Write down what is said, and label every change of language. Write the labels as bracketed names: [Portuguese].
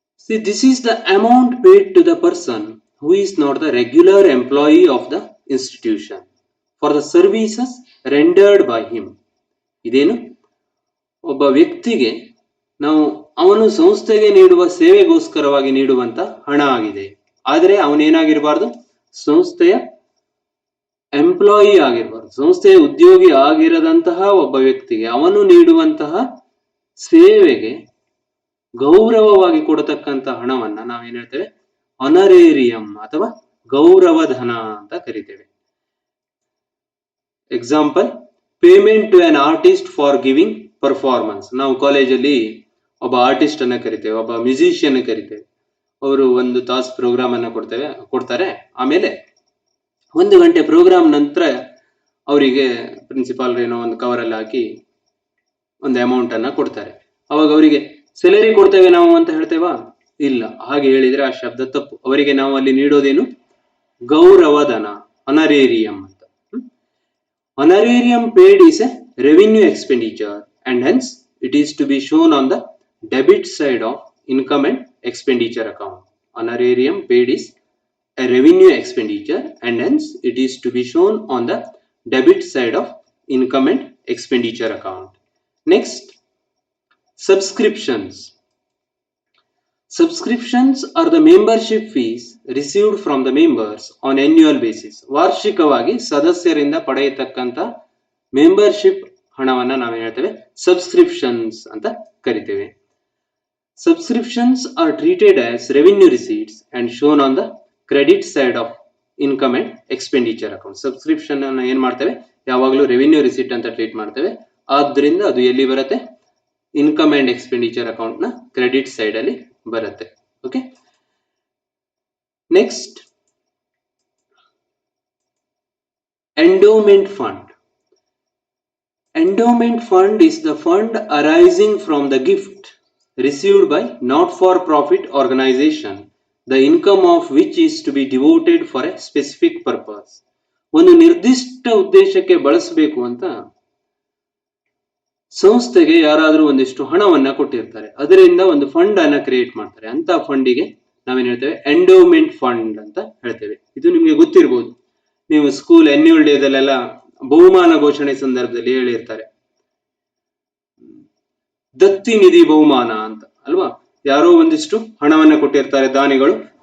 [English] See, this is the amount paid to the person who is not the regular employee of the institution for the services rendered by him. [Kannada] ಇದೇನು? ಒಬ್ಬ ವ್ಯಕ್ತಿಗೆ ನಾವು ಅವನು ಸಂಸ್ಥೆಗೆ ನೀಡುವ ಸೇವೆಗೋಸ್ಕರವಾಗಿ ನೀಡುವಂತ ಹಣ ಆಗಿದೆ. ಆದರೆ ಅವನೇನಾಗಿರಬಾರ್ದು, ಸಂಸ್ಥೆಯ ಎಂಪ್ಲಾಯಿ ಆಗಿರಬಾರ್ದು, ಸಂಸ್ಥೆಯ ಉದ್ಯೋಗಿ ಆಗಿರದಂತಹ ಒಬ್ಬ ವ್ಯಕ್ತಿಗೆ ಅವನು ನೀಡುವಂತಹ ಸೇವೆಗೆ ಗೌರವವಾಗಿ ಕೊಡತಕ್ಕಂತ ಹಣವನ್ನ ನಾವೇನ್ ಹೇಳ್ತೇವೆ, ಆನರೇರಿಯಂ ಅಥವಾ ಗೌರವಧನ ಅಂತ ಕರಿತೇವೆ. [English] Example, payment to an artist for giving performance. [Kannada] ನಾವು ಕಾಲೇಜಲ್ಲಿ ಒಬ್ಬ ಆರ್ಟಿಸ್ಟ್ ಅನ್ನ ಕರಿತೇವೆ, ಒಬ್ಬ ಮ್ಯೂಸಿಷಿಯನ್ ಕರಿತೇವೆ. ಅವರು 1 ತಾಸು ಪ್ರೋಗ್ರಾಮ್ ಅನ್ನ ಕೊಡ್ತಾರೆ. ಆಮೇಲೆ 1 ಗಂಟೆ ಪ್ರೋಗ್ರಾಮ್ ನಂತರ ಅವರಿಗೆ ಪ್ರಿನ್ಸಿಪಾಲ್ ಏನೋ ಒಂದು ಕವರ್ ಅಲ್ಲಿ ಹಾಕಿ ಒಂದು ಅಮೌಂಟ್ ಅನ್ನ ಕೊಡ್ತಾರೆ. ಅವಾಗ ಅವರಿಗೆ ಸ್ಯಾಲರಿ ಕೊಡ್ತೇವೆ ನಾವು ಅಂತ ಹೇಳ್ತೇವಾ? ಇಲ್ಲ, ಹಾಗೆ ಹೇಳಿದ್ರೆ ಆ ಶಬ್ದ ತಪ್ಪು. ಅವರಿಗೆ ನಾವು ಅಲ್ಲಿ ನೀಡೋದೇನು, ಗೌರವಧನ, ಆನರೇರಿಯಂ ಅಂತ. [English] Honorarium paid is a revenue expenditure and hence it is to be shown on the debit side of income and expenditure account. Honorarium paid is a revenue expenditure and hence it is to be shown on the debit side of income and expenditure account. Next, subscriptions. Subscriptions are the membership fees received from the members on annual basis. [Kannada] ವಾರ್ಷಿಕವಾಗಿ ಸದಸ್ಯರಿಂದ ಪಡೆಯತಕ್ಕಂತ membership ಹಣವನ್ನ ನಾವೇನ್ ಹೇಳ್ತೇವೆ, subscriptions ಅಂತ ಕರಿತೇವೆ. [English] Subscriptions are treated as revenue receipts and shown on the credit side of income and expenditure account. [Kannada] Subscription ಅನ್ನ ಏನ್ ಮಾಡ್ತೇವೆ, ಯಾವಾಗಲೂ ರೆವಿನ್ಯೂ ರಿಸಿಟ್ ಅಂತ ಟ್ರೀಟ್ ಮಾಡ್ತೇವೆ. ಆದ್ರಿಂದ ಅದು ಎಲ್ಲಿ ಬರುತ್ತೆ, ಇನ್ಕಮ್ ಅಂಡ್ ಎಕ್ಸ್ಪೆಂಡಿಚರ್ ಅಕೌಂಟ್ ನ ಕ್ರೆಡಿಟ್ ಸೈಡ್ ಅಲ್ಲಿ ಬರುತ್ತೆ. [English] Okay, next, endowment fund. Endowment fund is the fund arising from the gift received by not-for-profit organization, the income of which is to be devoted for a specific purpose. [Kannada] ಒಂದು ನಿರ್ದಿಷ್ಟ ಉದ್ದೇಶಕ್ಕೆ ಬಳಸಬೇಕು ಅಂತ ಸಂಸ್ಥೆಗೆ ಯಾರಾದ್ರೂ ಒಂದಿಷ್ಟು ಹಣವನ್ನ ಕೊಟ್ಟಿರ್ತಾರೆ, ಅದರಿಂದ ಒಂದು ಫಂಡ್ ಅನ್ನ ಕ್ರಿಯೇಟ್ ಮಾಡ್ತಾರೆ. ಅಂತ ಫಂಡಿಗೆ ನಾವೇನ್ ಹೇಳ್ತೇವೆ, ಎಂಡೋಮೆಂಟ್ ಫಂಡ್ ಅಂತ ಹೇಳ್ತೇವೆ. ಇದು ನಿಮ್ಗೆ ಗೊತ್ತಿರ್ಬೋದು, ನೀವು ಸ್ಕೂಲ್ ಆನ್ಯುವಲ್ ಡೇದಲ್ಲೆಲ್ಲ ಬಹುಮಾನ ಘೋಷಣೆ ಸಂದರ್ಭದಲ್ಲಿ ಹೇಳಿರ್ತಾರೆ, ದತ್ತಿ ನಿಧಿ ಬಹುಮಾನ ಅಂತ ಅಲ್ವಾ. ಯಾರೋ ಒಂದಿಷ್ಟು ಹಣವನ್ನ ಕೊಟ್ಟಿರ್ತಾರೆ ದಾನಿಗಳು,